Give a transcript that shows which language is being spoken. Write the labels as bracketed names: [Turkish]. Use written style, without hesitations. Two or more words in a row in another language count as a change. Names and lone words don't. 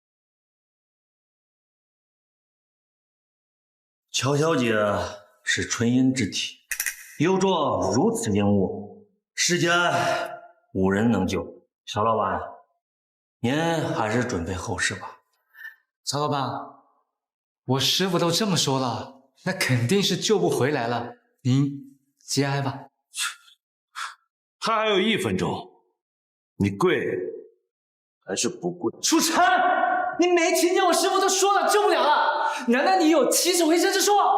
[Chinese] 喬小姐是純陰之體，有着如此靈物，世間無人能救。喬老闆，您還是準備後事吧。曹老闆，我師傅都這麼說了，那肯定是救不回來了。您節哀吧。他還有1分鐘，你跪還是不跪？楚塵，你沒聽見我師傅都說了救不了了？難道你有起死回生之術？